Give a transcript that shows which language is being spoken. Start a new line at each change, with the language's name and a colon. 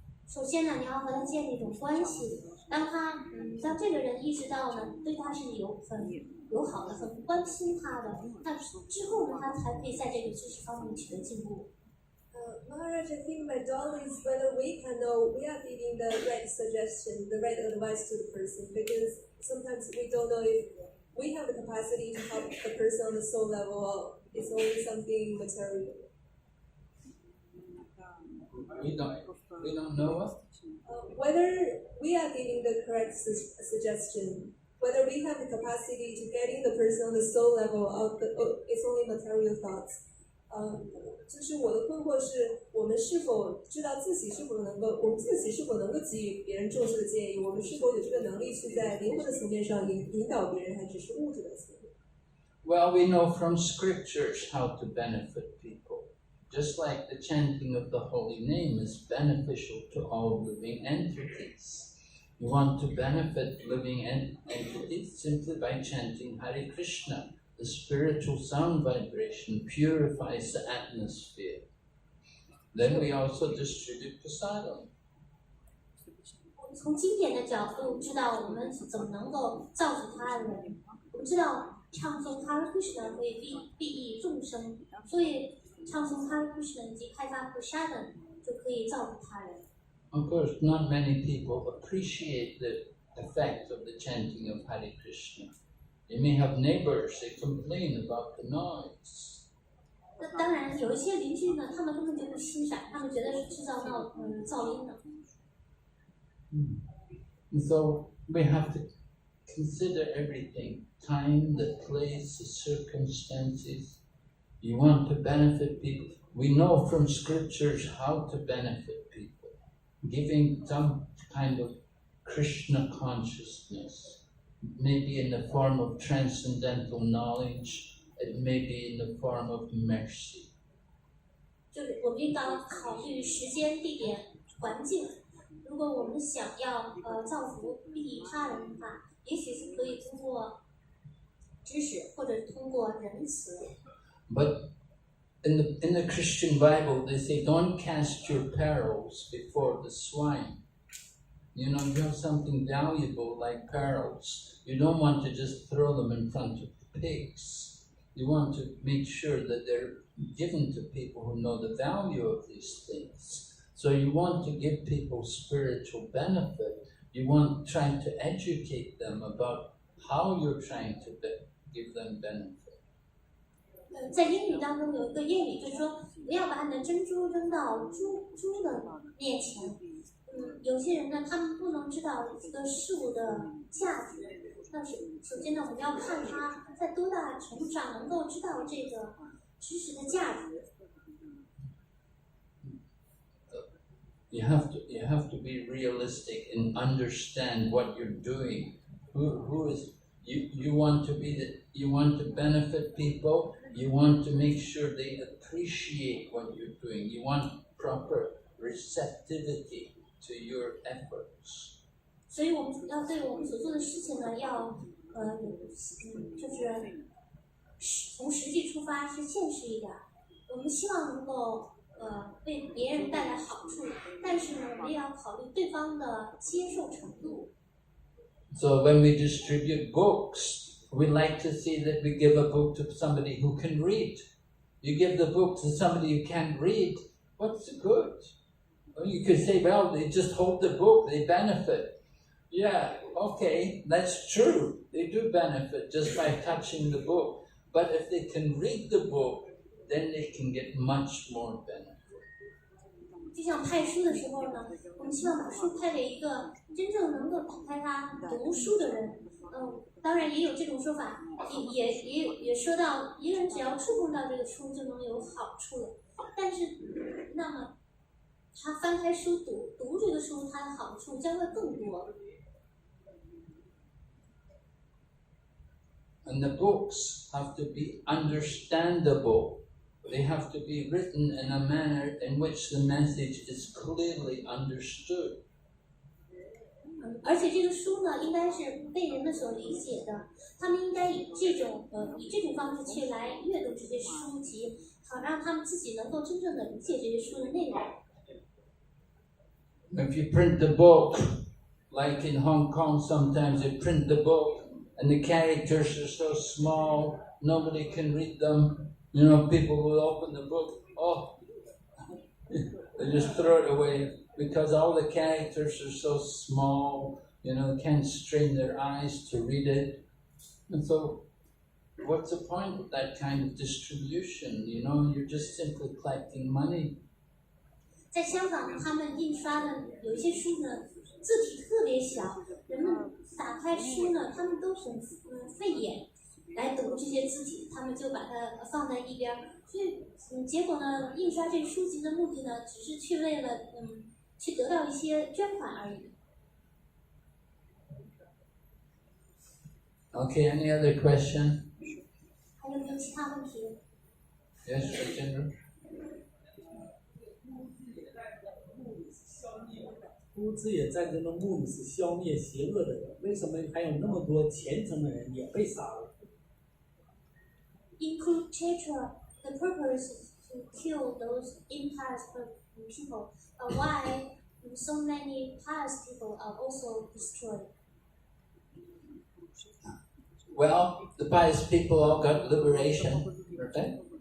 Chinese: 首先呢，你要和他建立一种关系。当这个人意识到呢，对他是很友好的，很关心他的，那之后呢，他才可以在这个知识方面取得进步。
English: Maharaj, I think my goal is whether we can know we are giving the right suggestion, the right advice to the person, because sometimes we don't know if we have the capacity to help the person on the soul level, or it's only something material. We don't know what? Whether we are giving the correct suggestion, whether we have the capacity to getting the person on the soul level, or it's only material thoughts.
Chinese: 就是我的困惑是，我们是否知道自己是否能够，我们自己是否能够给予别人重视的建议？我们是否有这个能力去在灵魂的层面上引导别人，还只是物质的层面？
English: Well, we know from scriptures how to benefit people. Just like the chanting of the holy name is beneficial to all living entities. You want to benefit living entities simply by chanting Hare Krishna. The spiritual sound vibration purifies the atmosphere. Then we also distribute prasadam.
Chinese: 从经典的角度知道我们怎么能够造福他人。我们知道唱诵 Hare Krishna 可以利益众生，所以唱诵 Hare Krishna 以及开发 prasadam 就可以造福他人。
English: Of course, not many people appreciate the effect of the chanting of Hare Krishna. You may have neighbors, they complain about the noise.
Chinese: 那当然，有一些邻居呢，他们根本就不欣赏，他们觉得是制造噪音的。
English: And so we have to consider everything: time, the place, the circumstances. You want to benefit people. We know from scriptures how to benefit people, giving some kind of Krishna consciousness. Maybe in the form of transcendental knowledge, it may be in the form of mercy.
Chinese: 就是我们应当考虑时间、地点、环境。如果我们想要造福利益他人的话，也许是可以通过知识，或者通过仁慈。
English: But in the Christian Bible, they say, "Don't cast your pearls before the swine." You know, you have something valuable like pearls. You don't want to just throw them in front of the pigs. You want to make sure that they're given to people who know the value of these things. So you want to give people spiritual benefit. You want to try to educate them about how you're trying to give them benefit.
Chinese: 在英语当中有一个谚语，就是说不要把你的珍珠扔到猪的面前。有些人呢，他们不能知道这个事物的价值。但是首先呢，我们要看他在多大程度上能够知道这个知识的价值。
English: You have to be realistic and understand what you're doing. Who is you want to benefit people. You want to make sure they appreciate what you're doing. You want proper receptivity to your efforts.
Chinese: 所以我们要对我们所做的事情呢，要就是从实际出发是现实一点，我们希望能够为别人带来好处，但是呢，我们也要考虑对方的接受程度。
English: So when we distribute books, we like to see that we give a book to somebody who can read. You give the book to somebody who can't read, what's the good? Well, you could say, well, they just hold the book, they benefit. Yeah, okay, that's true. They do benefit just by touching the book. But if they can read the book, then they can get much more benefit.
Chinese: 就像派书的时候呢，我们希望把书派给一个真正能够打开他读书的人。当然也有这种说法，也说到一个人只要触碰到这个书就能有好处了。但是，那么他翻开书读这个书，它的好处将会更多。
English: And the books have to be understandable. They have to be written in a manner in which the message is clearly understood.
Chinese: 而且这个书呢，应该是被人们所理解的。他们应该以这种方式去来阅读这些书籍，好让他们自己能够真正的理解这些书的内容。
English: If you print the book, like in Hong Kong, sometimes you print the book and the characters are so small, nobody can read them. You know, people will open the book, they just throw it away because all the characters are so small, you know, can't strain their eyes to read it. And so, what's the point of that kind of distribution? You know, you're just simply collecting money.
Chinese: 在香港，他们印刷的有一些书呢，字体特别小，人们打开书呢，他们都很费眼来读这些字体，他们就把它放在一边。所以，结果呢，印刷这书籍的目的呢，只是去为了去得到一些捐款而已。
English: Okay, any other question?
Chinese: 还有没有其他问题？
English: Yes, Rajendra?
Chinese: 乌兹野战争的目的是消灭邪恶的人，为什么还有那么多虔诚的人也被杀了？
English: In Kurukshetra, the purpose is to kill those impious people. Why so many pious people are also destroyed? Well, the pious people all got liberation, right?